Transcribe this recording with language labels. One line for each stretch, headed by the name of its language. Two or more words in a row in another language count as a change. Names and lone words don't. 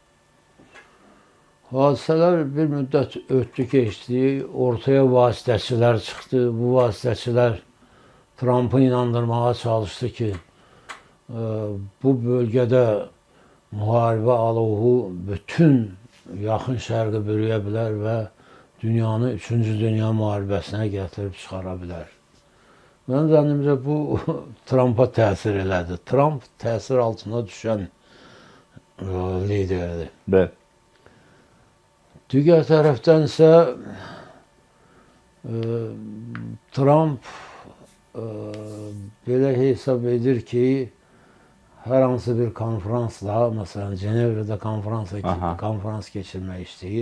Turkish: Hadiseler bir müddet öttü geçti, ortaya vasıtaçılar çıktı. Bu vasıtaçılar Trump'ı inandırmaya çalıştı ki
Azerbaijani: bu bölgede muharebe alovu bütün yakın şərqi bürüyə bilər və dünyanı 3-cü Dünya müharibəsinə gətirib çıxara bilər. Mənim zənnimcə bu Trump'a təsir elədi. Trump təsir altına düşən liderdir. Bəli. Digər tərəfdən isə Trump belə hesab edir ki, hər hansı bir konferansla, məsələn, Cenevrədə konferans keçirmək istəyir.